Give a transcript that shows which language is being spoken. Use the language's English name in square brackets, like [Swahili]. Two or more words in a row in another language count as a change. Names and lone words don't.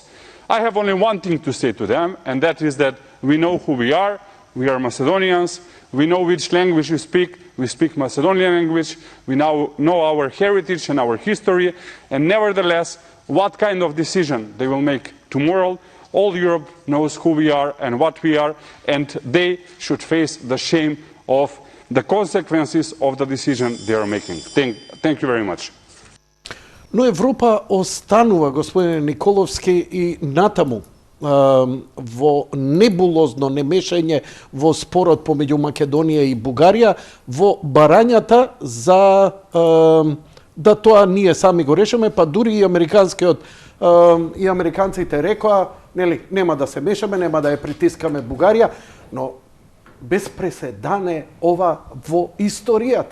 [English] I have only one thing to say to them, and that is that we know who we are Macedonians, we know which language we speak Macedonian language, we now know our heritage and our history, and nevertheless, what kind of decision they will make tomorrow, all Europe knows who we are and what we are, and they should face the shame of the consequences of the decision they are making. Thank you very much. [Macedonian] Но Европа останува, господине Николовски, и натаму во небулозно немешање во спорот помеѓу Македонија и Бугарија, во барањата за да тоа ние сами го решиме, па дури и американците рекоа, нели, нема да се мешаме, нема да ја притискаме Бугарија, но без преседане ова во историјата.